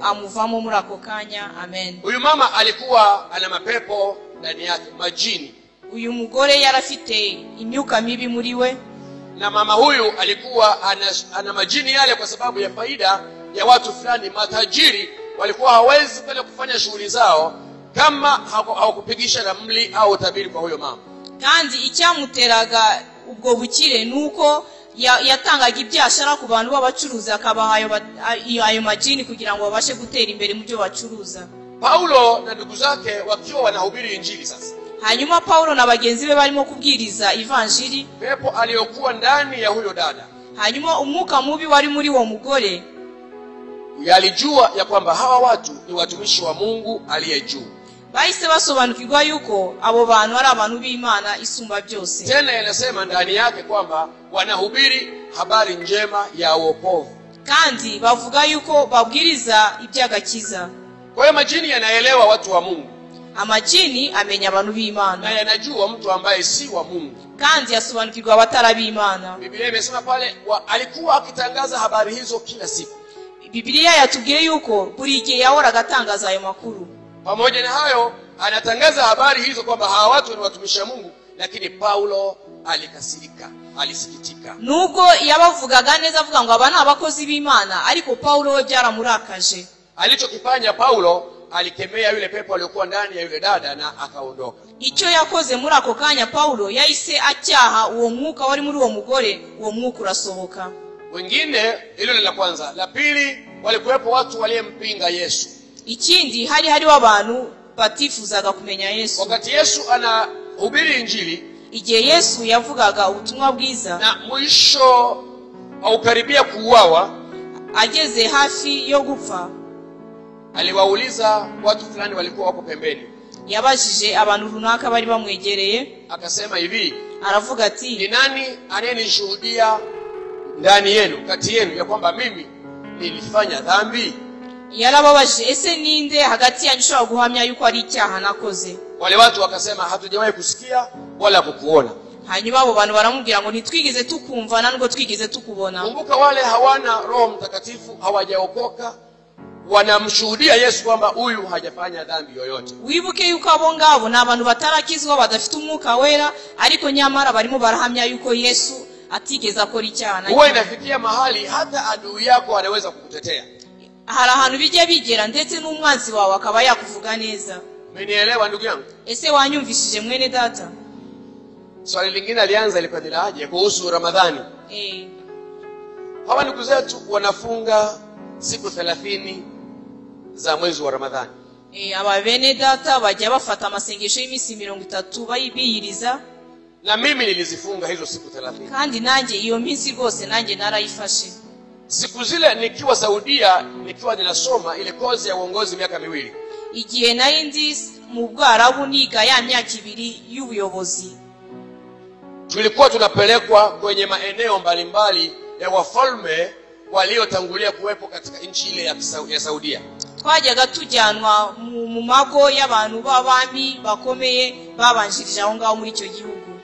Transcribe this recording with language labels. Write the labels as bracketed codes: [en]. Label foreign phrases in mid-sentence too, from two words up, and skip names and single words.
[rw] Amuvamo muri ako kanya. Amen. [sw] Huyu mama alikuwa ana mapepo ndani yake, majini. [rw] Uyu mugore yarafite imyuka mibi muri we, [sw] na mama huyu alikuwa ana majini yale kwa sababu ya faida ya watu fulani matajiri. Walikuwa hawezi kwenda kufanya shughuli zao kama hawakupigisha ramli au tabiri kwa huyo mama. [rw] Kandi icyamuteraga ubwo bukire nuko yatangaga ibyashara ku bantu b'abacuruza, akabaha ayo majini kugira ngo babashe gutera imbere mu byo bacuruza. [sw] Paulo na ndugu zake wakiwa wanahubiri injili sasa, [rw] hanyuma Paulo na bagenzi be barimo kubwiriza ivanjiri, [sw] pepo aliyokuwa ndani ya huyo dada, [rw] hanyuma umwuka mubi wari muri uwo mugore [sw] yalijua ya kwamba hawa watu ni watumishi wa Mungu aliye juu. [rw] bahise basobanukirwa yuko abo bantu ari abantu b'Imana isumba byose. [sw] Tena yanasema ndani yake kwamba wanahubiri habari njema ya wokovu, [rw] kandi bavuga yuko babwiriza iby'agakiza. [sw] kwa hiyo majini yanaelewa watu wa Mungu, [rw] Amajini amenya abantu na b'Imana, [sw] yanajua mtu ambaye si wa Mungu. [rw] kandi yasobanukirwa abatara b'Imana. [sw] Biblia imesema pale alikuwa akitangaza habari hizo kila siku. [rw] Biblia yatubwiye yuko buri gihe yahoraga atangaza ayo makuru. [sw] Pamoja na hayo anatangaza habari hizo kwamba hawa watu ni watumishi wa Mungu, lakini Paulo alikasirika, alisikitika. [rw] Nubwo yabavugaga neza avuga ngo aba ni abakozi b'Imana, ariko Paulo we byaramurakaje. [sw] Alichokifanya Paulo, alikemea yule pepo aliyokuwa ndani ya yule dada na akaondoka. [rw] Icyo yakoze muri ako kanya Paulo yahise acyaha uwo mwuka wari muri uwo mugore, uwo mwuka urasohoka. [sw] Wengine, hilo ni la kwanza. La pili, walikuwepo watu waliyempinga Yesu. [rw] Ikindi hariho abantu batifuzaga kumenya Yesu. [sw] Wakati Yesu anahubiri injili, [rw] igihe Yesu yavugaga ubutumwa bwiza [sw] na mwisho au karibia kuuawa, [rw] ageze hafi yo gupfa, [sw] aliwauliza watu fulani walikuwa wako pembeni. [rw] yabajije abantu runaka bari bamwegereye, [sw] Akasema hivi, [rw] aravuga ati, [sw] ni nani anayenishuhudia ndani yenu, kati yenu, ya kwamba mimi nilifanya dhambi? [rw] yarababajije, ese ninde hagati yanyu ushobora guhamya yuko ari icyaha nakoze? [sw] Wale watu wakasema, hatujawahi kusikia wala kukuona. [rw] hanyuma abo bantu baramubwira ngo ntitwigeze tukumva nubwo twigeze tukubona. [sw] Kumbuka, wale hawana Roho Mtakatifu, hawajaokoka, wanamshuhudia Yesu kwamba huyu hajafanya dhambi yoyote. [rw] Wibuke yuko abo ngabo ni abantu batarakizwa, badafite umwuka wera, ariko nyamara barimo barahamya yuko Yesu atigeze akora icyaha. [sw] Huwa inafikia mahali hata adui yako anaweza kukutetea. [rw] hari ahantu bijya bigera ndetse n'umwanzi wawe akaba yakuvuga neza. [sw] Umenielewa ndugu yangu? [rw] Ese wanyumvishije mwene data? [sw] Swali lingine alianza ilikuwa ni laje kuhusu Ramadhani. Hawa ndugu zetu wanafunga siku 30 za mwezi wa Ramadhani. [rw] Aba bene data bajya bafata amasengesho y'iminsi 30 bayibiyiriza, [sw] na mimi nilizifunga hizo siku 30. [rw] kandi nanjye iyo minsi rwose nanjye narayifashe. [sw] Siku zile nikiwa Saudia, nikiwa ninasoma ile kozi ya uongozi miaka 2. [rw] Igihe nari ndi mu Bwarabu niga ya myaka 2 y'ubuyobozi, [sw] tulikuwa tunapelekwa kwenye maeneo mbalimbali ya wafalme waliotangulia kuwepo katika nchi ile ya Saudia. [rw] twajyaga tujyanwa mu mago y'abantu b'abami bakomeye babanjirije aho ngaho muri icyo gihugu.